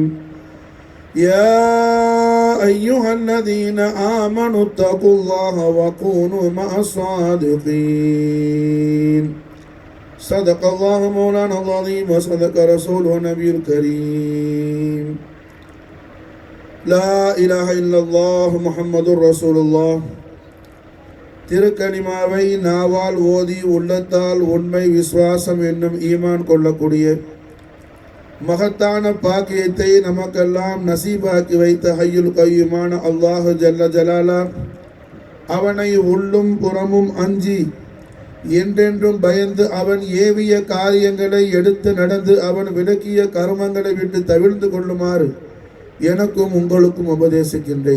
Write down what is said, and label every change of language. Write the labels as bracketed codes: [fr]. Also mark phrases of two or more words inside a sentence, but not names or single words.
[ar] يا أيها الذين آمنوا اتقوا الله وكونوا مع الصادقين. صدق الله مولانا العظيم وصدق رسوله النبي الكريم. لا إله إلا الله محمد رسول الله. [ta] திருக்கலிமாவை நாவால் ஓதி உள்ளத்தால் உண்மை விசுவாசம் என்னும் ஈமான் கொள்ளக்கூடிய மகத்தான பாக்கியத்தை நமக்கெல்லாம் நசீபாக்கி வைத்த ஹய்யுல் கய்யூமான [ar] الله جل جلاله [ta] அவனை உள்ளும் புறமும் அஞ்சி என்றென்றும் பயந்து அவன் ஏவிய காரியங்களை எடுத்து நடந்து அவன் விலக்கிய கர்மங்களை விட்டு தவிர்த்து கொள்ளுமாறு எனக்கும் உங்களுக்கும் உபதேசிக்கின்றேன்.